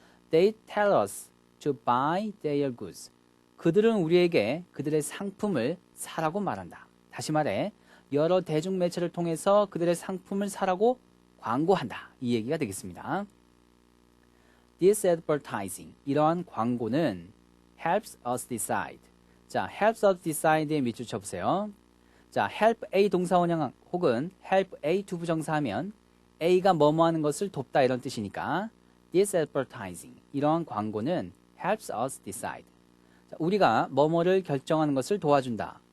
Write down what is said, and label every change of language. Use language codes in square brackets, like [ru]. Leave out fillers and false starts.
[en] They tell us to buy their goods. [ko] 그들은 우리에게 그들의 상품을 사라고 말한다. 다시 말해 여러 대중매체를 통해서 그들의 상품을 사라고 광고한다. 이 얘기가 되겠습니다. [en] This advertising, [ko] 이러한 광고는 [en] helps us decide. [ko] 자, [en] helps us decide [ko] 의 밑줄 쳐보세요. 자, help A 동사원형 혹은 help A 투부정사 하면 A가 뭐뭐 하는 것을 돕다 이런 뜻이니까 [en] this advertising, [ko] 이러한 광고는 helps us decide. 자, 우리가 뭐뭐를 결정하는 것을 도와준다.